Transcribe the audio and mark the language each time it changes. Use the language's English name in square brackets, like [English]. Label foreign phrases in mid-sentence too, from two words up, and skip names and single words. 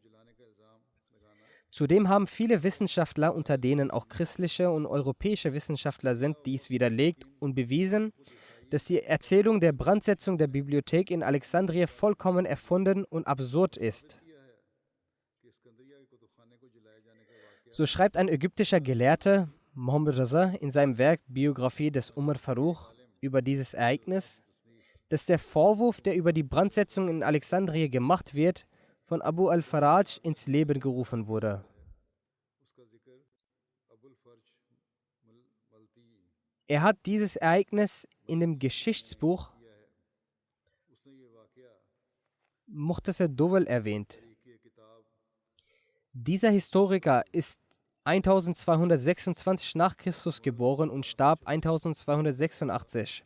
[German] Zudem haben viele Wissenschaftler, unter denen auch christliche und europäische Wissenschaftler sind, dies widerlegt und bewiesen, dass die Erzählung der Brandsetzung der Bibliothek in Alexandria vollkommen erfunden und absurd ist. So schreibt ein ägyptischer Gelehrter, Mohammed Raza, in seinem Werk Biografie des Umar Faruq über dieses Ereignis, dass der Vorwurf, der über die Brandsetzung in Alexandria gemacht wird, von Abu al-Faraj ins Leben gerufen wurde. Er hat dieses Ereignis in dem Geschichtsbuch Mukhtasar Dowel erwähnt. Dieser Historiker ist 1226 nach Christus geboren und starb 1286.